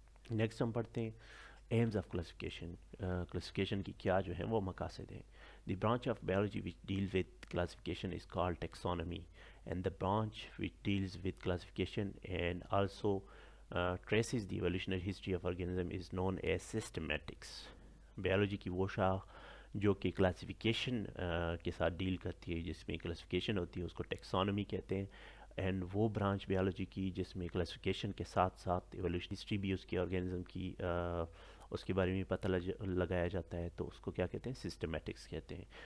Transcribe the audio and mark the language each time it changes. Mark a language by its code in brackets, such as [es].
[ur] Next ہم پڑھتے ہیں ایمز آف کلاسیفیکیشن. کلاسیفیکیشن کی کیا جو ہے وہ مقاصد ہیں. [en] The branch of biology which deals with classification is called taxonomy, and the branch which deals with classification and also traces the evolutionary history of organism is known as systematics. [ur] Biology کی وہ شاخ جو کہ classification کے ساتھ deal کرتی ہے, جس میں کلاسیفیکیشن ہوتی ہے, اس کو ٹیکسانومی کہتے ہیں. اینڈ وہ برانچ بیالوجی کی جس میں کلاسیفیکیشن کے ساتھ ساتھ ایولیوشن ہسٹری بھی اس کے آرگینزم کی اس کے بارے میں پتہ لگایا جاتا ہے, تو اس کو کیا کہتے ہیں, سسٹمیٹکس کہتے ہیں.